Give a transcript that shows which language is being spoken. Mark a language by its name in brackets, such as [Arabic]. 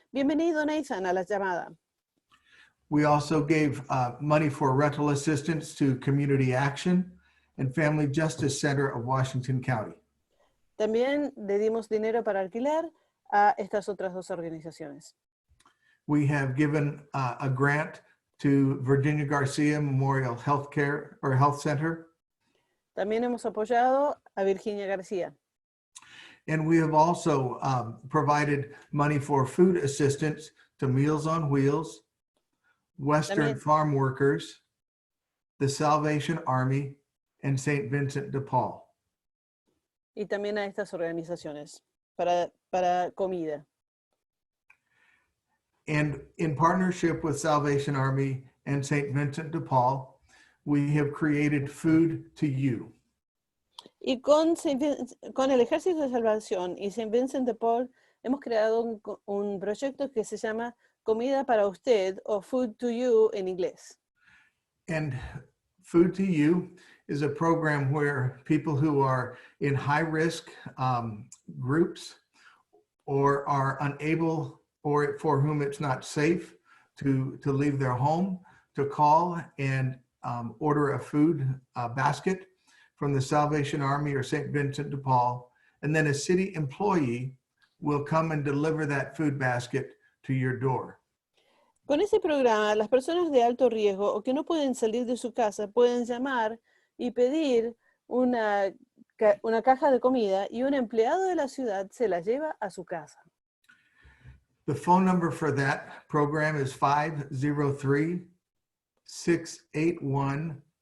[Spanish] Bienvenido, Nathan, a la llamada. [English] We also gave money for rental assistance to Community Action and Family Justice Center of Washington County. [Spanish] También le dimos dinero para alquiler a estas otras dos organizaciones. [English] We have given a grant to Virginia Garcia Memorial Healthcare or Health Center. [Spanish] También hemos apoyado a Virginia García. [English] And we have also provided money for food assistance to Meals on Wheels, Western [Spanish] También- [English] Farm Workers, the Salvation Army, and St. Vincent de Paul. [Spanish] Y también a estas organizaciones para comida. [English] And in partnership with Salvation Army and St. Vincent de Paul, we have created Food to You. [Spanish] Y con el Ejército de Salvación y St. Vincent de Paul hemos creado un proyecto que se llama Comida para Usted, o Food to You en inglés. [English] And Food to You is a program where people who are in high-risk groups or are unable, or for whom it's not safe to leave their home, to call and order a food basket from the Salvation Army or St. Vincent de Paul, and then a city employee will come and deliver that food basket to your door. [Spanish] Con ese programa, las personas de alto riesgo o que no pueden salir de su casa pueden llamar y pedir una caja de comida, y un empleado de la ciudad se la lleva a su casa. [English] The phone number for that program is 503-681-5090.